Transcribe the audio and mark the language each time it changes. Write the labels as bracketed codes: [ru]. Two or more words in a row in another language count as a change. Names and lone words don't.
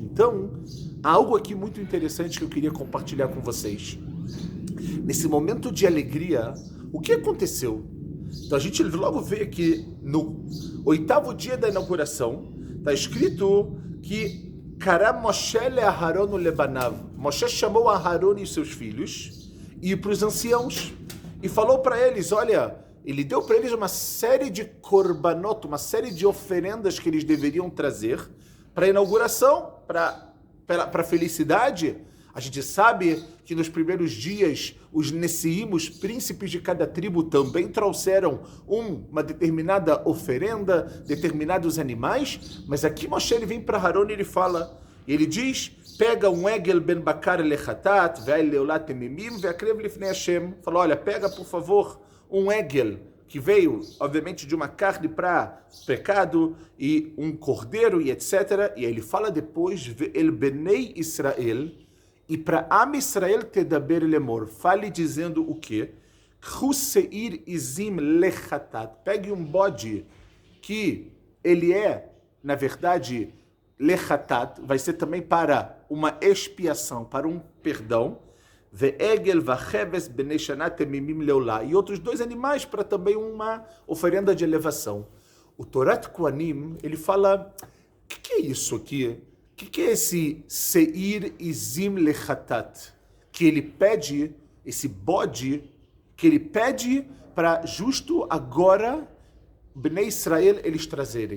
[pt] Então, há algo aqui muito interessante que eu queria compartilhar com vocês. Nesse momento de alegria, o que aconteceu? Então a gente logo vê que no 8º dia da inauguração, está escrito que [he] קרא משה לאהרן ולבניו. [pt] Moshe chamou Aharon e seus filhos e para os anciãos e falou para eles, olha, ele deu para eles uma série de korbanot, uma série de oferendas que eles deveriam trazer para a inauguração, para a felicidade. A gente sabe que nos primeiros dias os Nessiim, os príncipes de cada tribo, também trouxeram uma determinada oferenda, determinados animais, mas aqui Moshe ele vem para Haron e ele fala, ele diz, pega um [he] עגל בן בקר לחטאת ואיל לעולת תמימים והקרב לפני השם. [pt] Fala, olha, pega por favor um egel, que veio, obviamente, de uma carne para pecado, e um cordeiro, e etc. E aí ele fala depois, [he] ואל בני ישראל, [pt] e para [he] עם ישראל תדבר לאמר, [pt] fale dizendo o quê? [he] שעיר עזים לחטאת, [pt] pegue um bode que ele é, na verdade, lechatat, vai ser também para uma expiação, para um perdão, [he] ועגל וכבש בני שנה תמימים לעולה, [pt] e outros 2 animais para também uma oferenda de elevação. O Torat Kohanim, ele fala, o que é isso aqui? O que é esse [he] שעיר עזים לחטאת? [pt] Que ele pede, esse bode, que ele pede para justo agora, [he] בני ישראל, [pt] eles trazerem.